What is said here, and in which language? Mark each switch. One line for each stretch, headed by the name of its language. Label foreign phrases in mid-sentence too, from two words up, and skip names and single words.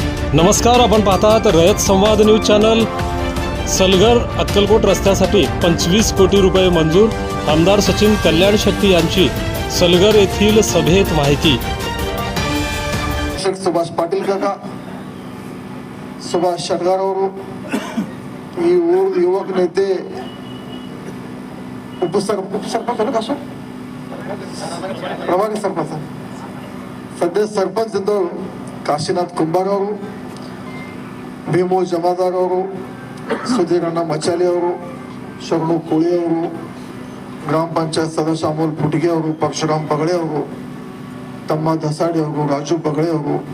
Marathi: नमस्कार, आपण पाहतात रयत संवाद न्यूज चॅनल. सलगर अक्कलकोट रस्त्यासाठी 25 कोटी रुपये मंजूर. आमदार सचिन कल्याण शेट्टी यांची सलगर येथील सभेत माहिती.
Kannada: सुभाष पाटील काका, सुभाष ಶೆಟ್ಗಾರ್ ಅವರು, ಈ ಊರು ಯುವಕ ನೇತೆ ಉಪಸರ್ಪಂಚ ಕಾಸು ಪ್ರಭಾರಿ ಸರ್ಪಂಚ ಸದ್ಯ ಸರ್ಪಂಚ್ ಇದ್ದವರು ಕಾಶಿನಾಥ್ ಕುಂಬಾರ್ ಅವರು, ಭೀಮು ಜಮಾದಾರ್ ಅವರು, ಸುಧೀರಣ್ಣ ಮಚಾಲಿ ಅವರು, ಶರಣು ಕೋಳಿ ಅವರು, ಗ್ರಾಮ ಪಂಚಾಯತ್ ಸದಸ್ಯ ಅಮೋಲ್ ಪುಟಿಗೆ ಅವರು, ಪರಶುರಾಮ್ ಪಗಳೆ ಅವರು, ತಮ್ಮ ದಸಾಡಿ ಅವರು, ರಾಜು ಪಗಳೆ ಅವರು,